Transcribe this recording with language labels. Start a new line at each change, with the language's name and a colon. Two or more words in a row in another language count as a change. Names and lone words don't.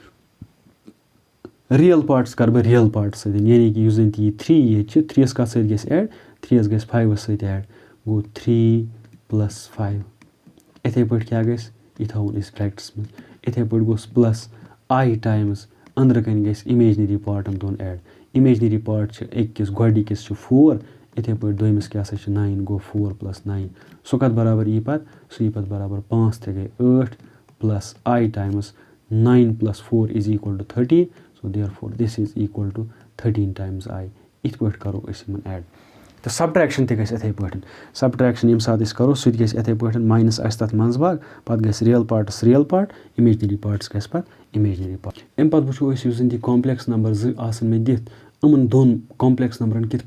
English: real parts
Kashmiri: کَرٕ بہٕ
English: real parts
Kashmiri: سۭتۍ یعنی کہِ یُس زَن تہِ یہِ 3 ییٚتہِ چھِ 3 یَس کَتھ سۭتۍ گژھِ ایڈ 3 یَس گژھِ 5 سۭتۍ ایڈ گوٚو 3 + 5 یِتھَے پٲٹھۍ کیٛاہ گژھِ یہِ تھاوُن أسۍ برٛیکٹَس منٛز یِتھَے پٲٹھۍ گوٚژھ
English: plus I times
Kashmiri: أنٛدرٕ کَنۍ گژھِ
English: imaginary partan
Kashmiri: دۄن
English: add imaginary part
Kashmiri: چھِ أکِس گۄڈنِکِس چھِ 4 یِتھَے پٲٹھۍ دوٚیمِس کیٛاہ سا چھِ 9 گوٚو 4 + 9 سُہ کَتھ برابر یی پَتہٕ سُہ یی پَتہٕ برابر 5 تہِ گٔے 8
English: plus I times 9 + 4 is equal to 13 so therefore this is equal to 13 times
Kashmiri: I یِتھ پٲٹھۍ کَرو أسۍ یِمَن ایڈ تہٕ سَبٹرٛیکشَن تہِ گژھِ یِتھَے پٲٹھۍ سَبٹرٛیکشَن ییٚمہِ ساتہٕ أسۍ کَرو سُہ تہِ گژھِ یِتھَے پٲٹھۍ ماینَس آسہِ تَتھ منٛز باگ پَتہٕ گژھِ
English: real parts
Kashmiri: رِیَل پارٹ
English: imaginary parts
Kashmiri: گژھِ پَتہٕ
English: imaginary part
Kashmiri: اَمہِ پَتہٕ وٕچھو أسۍ یُس زَن تہِ
English: complex number
Kashmiri: 2 آسَن مےٚ دِتھ یِمَن دۄن
English: complex numberan
Kashmiri: کِتھ